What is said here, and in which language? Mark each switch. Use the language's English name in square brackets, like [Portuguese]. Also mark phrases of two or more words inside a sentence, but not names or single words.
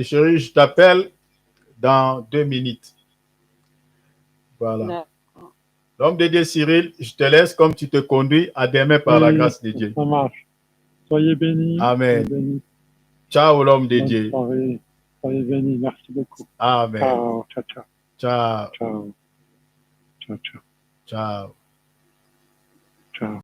[French] Chérie, je t'appelle dans 2 minutes. Voilà. L'homme de Dieu Cyril, je te laisse comme tu te conduis. À demain par la grâce de Dieu. Ça marche. Soyez bénis. Amen. Soyez bénis. Ciao l'homme de Bonne Dieu. soirée. Soyez bénis. Merci beaucoup. Amen. Ciao. Ciao, ciao. Ciao. Ciao. Ciao, ciao. Ciao. Ciao.